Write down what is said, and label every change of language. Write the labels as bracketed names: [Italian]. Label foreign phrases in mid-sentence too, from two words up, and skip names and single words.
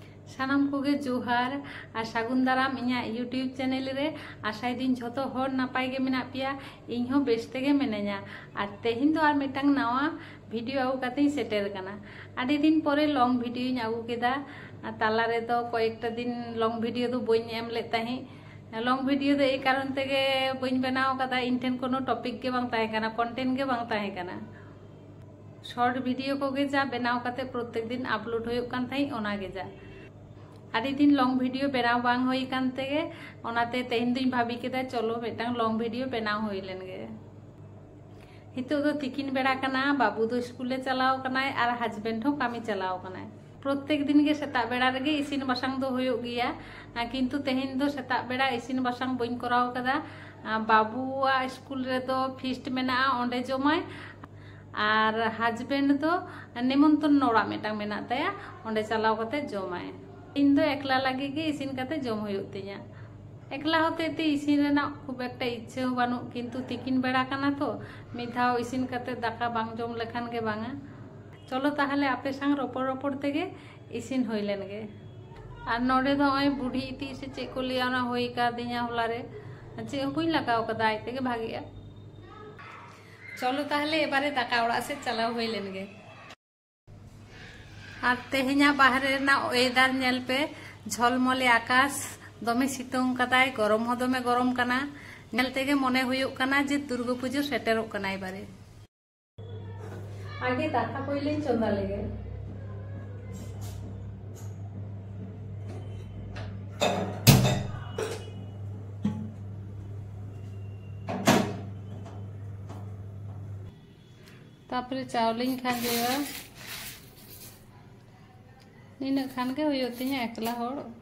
[Santali] सानाम कोगे जोहार और सागुन दाराम इन्या यूट्यूब चैनल रे आशाई दिन झोतो होर नापाय गे मेना पिया इन हो बेस तेगे मिनाया और तेहिन दो आर मिटांग नावा भिडियो आगु काते सेटेर कना आदि दिन परे [English] long video [Santali] आगु केदा ताला रे तो कयेकटा दिन [English] long video [Santali] दो बइन एम ले ताही [English] long video [Santali] दो ए कारण तेगे बइन बनाव कदा इन ठेन कोनो टॉपिक के बांग ताहे कना कंटेंट के बांग ताहे कना [English] short video [Santali] कोगे जा बनाव काते प्रत्येक दिन अपलोड होय कान थाई ओना गे जा आदि दिन [English] long video [Santali] बनाव बांग होई कान तेगे ओनाते तेहिन दिन भाबी केदा चलो मिटांग [English] long video [Santali] बनाव होई लेन गे हितो दो तिकिन बेड़ा कना बाबू दो स्कूले चलाव कनाय और हस्बैंड हो कामी चलाव कनाय प्रत्येक दिन के सेता बेड़ा रेगे इसिन बासांग दो होयो गिया किंतु तेहिन दो सेता बेड़ा इसिन बासांग बइन कराव कदा बाबूआ स्कूल रे दो फीस्ट मेना ओंडे जमाय और हस्बैंड दो निमंत्रण नोड़ा मेटांग मेना ताया ओंडे चलाव कते जमाय इन दो एकला लगे गे इसिन कते जम होयो तिया एकला होते ते इसिन रेना [Bangla] খুব একটা ইচ্ছা [Santali] हो बानु किंतु तिकिन बेड़ा कना तो मिधाव इसिन कते दाका बांग जम लेखान गे बांगा चलो ताहले आपे संग रोपड़ रोपड़ तेगे इसिन होई लेन गे और नोडे दो ओय बुढ़ी इति से चे को लिया ना होई का दिया होला रे चे होई लगाव कदा आइ तेगे भागिया चलो ताहले एबारे दाका ओड़ा से चलाव होई लेन गे और तेहेना बाहरे ना वेदार नेल पे झलमले आकाश दमे सितुंग कदाय गरम हो दमे गरम कना नेल तेगे मने हुयुक कना जे दुर्गा पूजा सेटेरोक कना एबारे आगे दाका कोइले चंदा लेगे तापरे चावलिंग खाजेवा नीना खान के हुयुक तिया एकला होड़